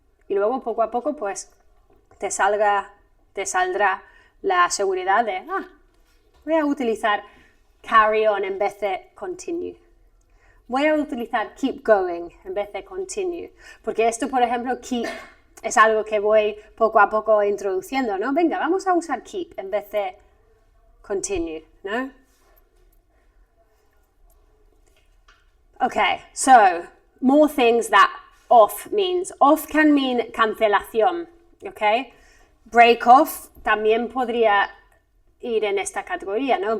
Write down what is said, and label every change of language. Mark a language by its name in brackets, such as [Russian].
[Spanish] Y luego poco a poco pues te saldrá la seguridad de, voy a utilizar carry on en vez de continue. Voy a utilizar keep going en vez de continue. Porque esto, por ejemplo, keep es algo que voy poco a poco introduciendo, ¿no? Venga, vamos a usar keep en vez de continue, ¿no? [English] Okay, so, more things that off means. Off can mean cancelación, okay? [Spanish] Break off también podría ir en esta categoría, ¿no?